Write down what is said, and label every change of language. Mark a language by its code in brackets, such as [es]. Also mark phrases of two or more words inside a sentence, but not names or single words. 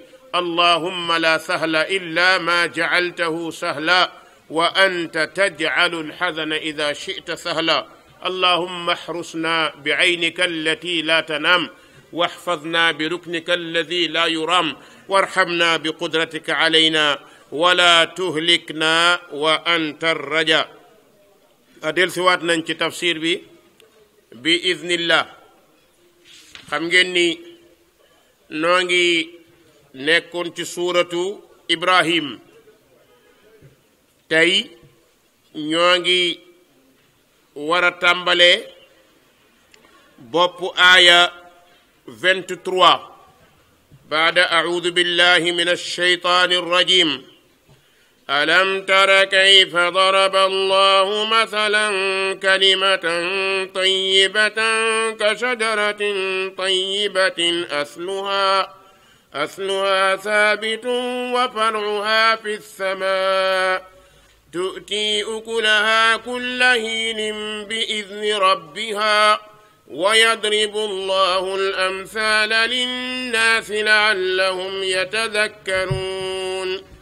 [ar] اللهم لا سهل إلا ما جعلته سهلا وأنت تجعل الحزن إذا شئت سهلا. اللهم احرسنا بعينك التي لا تنام واحفظنا بركنك الذي لا يرام وارحمنا بقدرتك علينا ولا تهلكنا وأنت الرجاء. [wo] adel siwaat nañ ci tafsir bi iznillah. xam ngeen ni noo ngi nekkoon ci suuratu Ibrahim tey ñoo ngi war a tàmbale bopp aaya 23 [ar] بعد أعوذ بالله من الشيطان الرجيم. ألم تر كيف ضرب الله مثلا كلمة طيبة كشجرة طيبة أصلها ثابت وفرعها في السماء تؤتي أكلها كل حين بإذن ربها ويضرب الله الأمثال للناس لعلهم يتذكرون.